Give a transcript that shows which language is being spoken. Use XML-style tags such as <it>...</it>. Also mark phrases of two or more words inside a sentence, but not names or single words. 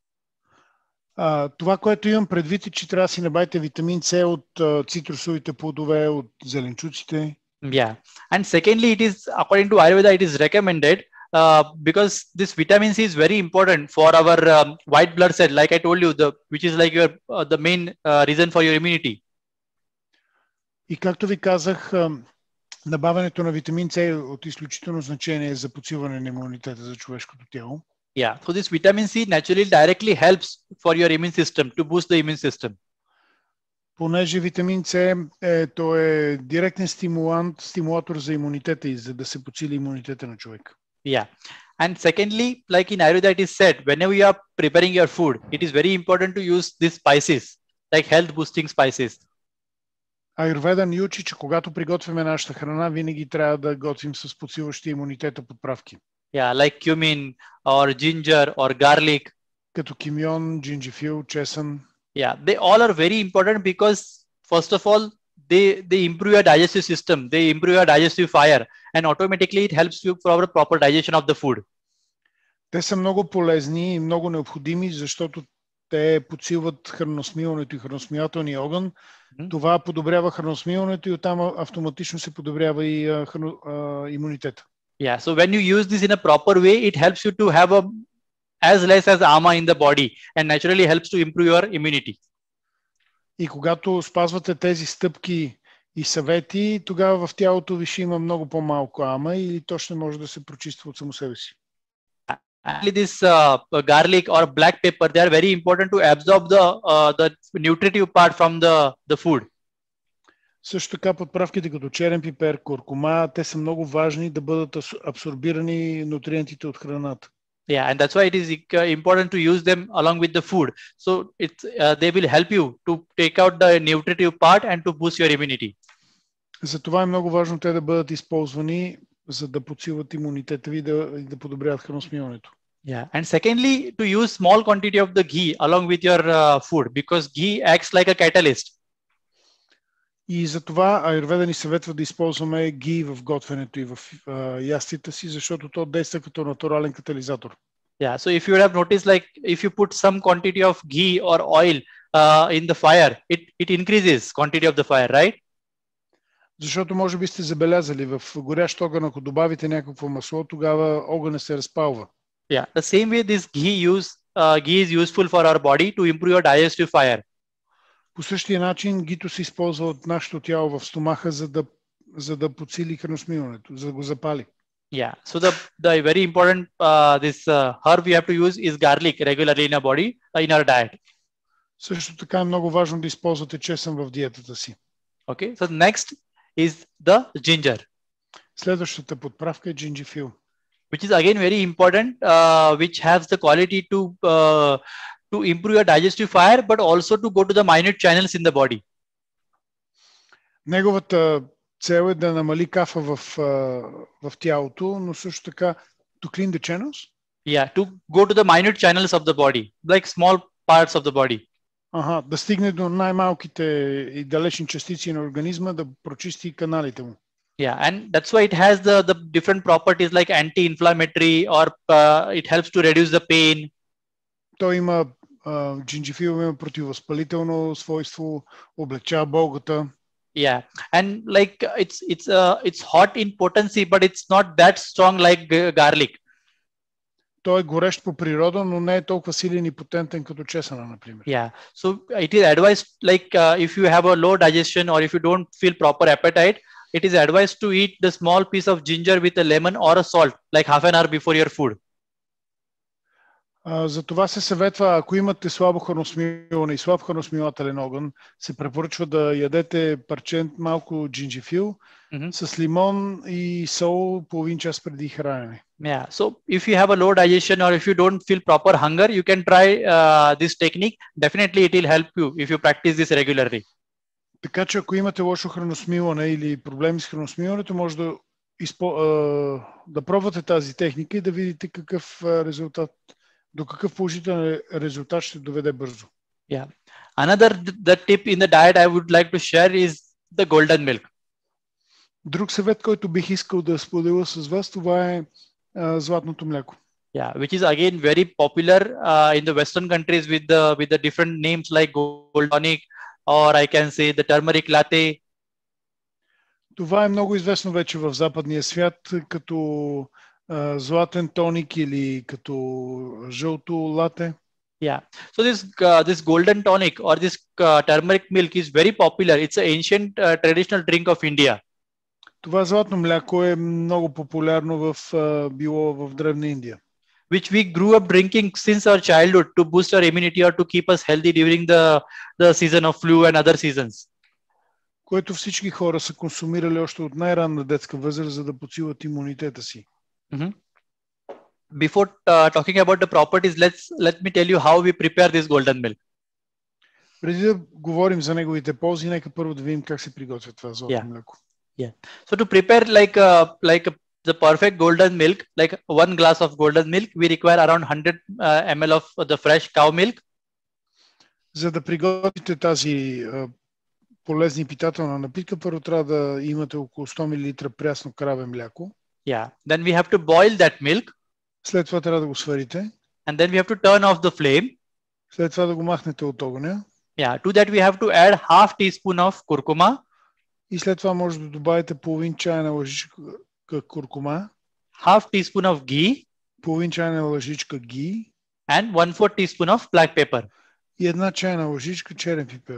<bg>Това, което имам предвид е, че трябва да си набавите витамин С от цитрусовите плодове, от зеленчуците.</bg> <en>Yeah, and secondly, it is according to Ayurveda, it is recommended because this vitamin C is very important for our white blood cell, like I told you, which is like your the main reason for your immunity.</en> <bg>И както ви казах, набавянето на витамин С е от изключително значение за подсилване на имунитета за човешкото тяло.</bg> <en>Yeah, so this vitamin C naturally directly helps for your immune system to boost the immune system.</en> <bg>Понеже витамин С той е директен стимулатор за имунитета и за да се подсили имунитета на човека.</bg> <en>Yeah, and secondly, like in Ayurveda, it is said whenever you are preparing your food, it is very important to use these spices, like health boosting spices.</en> <bg>Аюрведа ни учи, че когато приготвяме нашата храна, винаги трябва да готвим с подсилващи имунитета подправки.</bg> <en>Yeah, like cumin or ginger or garlic.</en> <bg>Като кимион, джинджифил, чесън.</bg> <en>Yeah, they all are very important because first of all, they improve your digestive system, they improve your digestive fire, and automatically it helps you for a proper digestion of the food.</en> <bg>Те са много полезни и много необходими, защото те подсилват храносмилането и храносмилателния огън. Това подобрява храносмилането и оттам автоматично се подобрява и имунитета.</bg> <en>Yeah, so when you use this in a proper way, it helps you to have as less as ama in the body and naturally helps to improve your immunity.</en> <bg>И когато спазвате тези стъпки и съвети, тогава в тялото ви ще има много по-малко ама или то ще може да се прочиства от само себе си.</bg> <en>Actually, this garlic or black pepper, they are very important to absorb the nutritive part from the food.</en> <bg>Също така подправките като черен пипер, куркума, те са много важни да бъдат абсорбирани нутриентите от храната.</bg> <en>Yeah, and that's why it is important to use them along with the food. So they will help you to take out the nutritive part and to boost your immunity.</en> <bg>Затова е много важно те да бъдат използвани, за да подсилват имунитета ви и да подобряват храносмилането.</bg> <en>Yeah, and secondly, to use small quantity of the ghee along with your food because ghee acts like a catalyst.</en> <bg>И затова Аюрведа ни съветва да използваме ги в готвенето и в ястията си, защото то действа като натурален катализатор.</bg> <en>Yeah, so if you have noticed, like if you put some quantity of ghee or oil in the fire, it increases quantity of the fire, right?</en> <bg>Защото може би сте забелязали, в горящ огън, ако добавите някакво масло, тогава огънът се разпалва.</bg> <en>Yeah, the same way this ghee is useful for our body to improve your digestive fire.</en> <bg>По същия начин гито се използва от нашето тяло в стомаха, за да подсили храносмилането, за да го запали.</bg> <en>Yeah, so the very important this herb we have to use is garlic regularly in our body, in our diet.</en> <bg>Също така е много важно да използвате чесън в диетата си.</bg> <en>Okay, so next is the ginger.</en> <bg>Следващата подправка е джинджифил.</bg> <en>Which is again very important, which has the quality to improve your digestive fire, but also to go to the minute channels in the body.</en> <bg>Неговата цел е да намали кафа в тялото, но също така</bg> <en>to clean the channels? Yeah, to go to the minute channels of the body, like small parts of the body.</en> <bg>Да стигне до най-малките и далечни частици на организма, да прочисти каналите му.</bg> <en>Yeah, and that's why it has the different properties like anti-inflammatory or it helps to reduce the pain.</en> <bg>Той има джинджифил има противовъзпалително свойство, облегчава болката.</bg> <en>Yeah, and like it's hot in potency, but it's not that strong like garlic.</en> <bg>Той е горещ по природа, но не е толкова силен и потентен като чесъна, например.</bg> <en>Yeah, so it is advised like if you have a low digestion or if you don't feel proper appetite, it is advised to eat the small piece of ginger with a lemon or a salt, like half an hour before your food.</en> <bg>За това се съветва, ако имате слабо храносмилане и слаб храносмилателен огън, се препоръчва да ядете парче малко джинджифил с лимон и сол половин час преди хранене.</bg> <en>Yeah, so if you have a low digestion or if you don't feel proper hunger, you can try this technique. Definitely it will help you if you practice this regularly.</en> <bg>Така че ако имате лошо храносмилане или проблеми с храносмилането, може да пробвате тази техника и да видите какъв резултат до какъв положителен резултат ще доведе бързо.</bg> <en>Yeah. Another the tip in the diet I would like to share is the golden milk.</en> <bg>Друг съвет, който бих искал да споделя с вас, това е златното мляко.</bg> <en>Yeah, which is again very popular in the Western countries with the different names like gold tonic, or I can say the turmeric latte.</en> <bg>Това е много известно вече в западния свят като златен тоник или като жълто лате.</bg> <en>Yeah. So this golden tonic or this turmeric milk is very popular. It's an ancient traditional drink of India.</en> <bg>Това златно мляко е много популярно било в Древна Индия.</bg> <en>Which we grew up drinking since our childhood to boost our immunity or to keep us healthy during the season of flu and other seasons.</en> <bg>Което всички хора са консумирали още от най-ранна детска възраст, за да подсилват имунитета си. Mm-hmm.</bg> <en>Before talking about the properties, let me tell you how we prepare this golden milk.</en> <bg>Преди да говорим за неговите ползи, нека първо да видим как се приготвя това златно мляко.</bg> <en>Yeah. So to prepare the perfect golden milk, like 1 glass of golden milk, we require around 100 ml of the fresh cow milk.</en> <bg>За да приготвите тази полезна и питателна напитка, първо трябва да имате около 100 мл прясно краве мляко.</bg> <en>Yeah. Then we have to boil that milk.</en> <bg>След това трябва да го сварите.</bg> <en>And then we have to turn off the flame.</en> <bg>След това да го махнете от огъня.</bg> <en>Yeah. To that we have to add half teaspoon of curcuma.</en> <bg>И след това може да добавите половин чайна лъжичка куркума.</bg> <en>Half teaspoon of ghee.</en> <bg>Половин чайна лъжичка ги.</bg> <en>And 1/4 teaspoon of black pepper.</en> <bg>И една чайна лъжичка черен пипер.</bg>